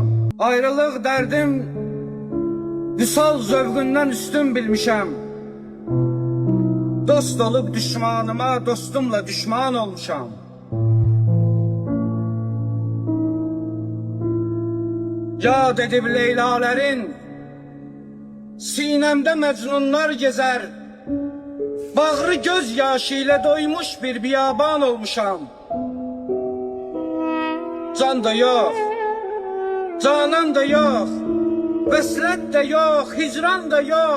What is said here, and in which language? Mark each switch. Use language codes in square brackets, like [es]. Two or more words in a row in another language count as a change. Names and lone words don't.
[az] Ayrılıq dərdim vüsal zövqündən üstün bilmişəm. Dost olub düşmanıma, dostumla düşman olmuşam. [tr] Yad edib leylələrin sinemde mecnunlar gezer. Bağrı göz yaşı ile doymuş bir biyaban olmuşam. Can da yok, canan da yok, veslet de yok, hicran da yok.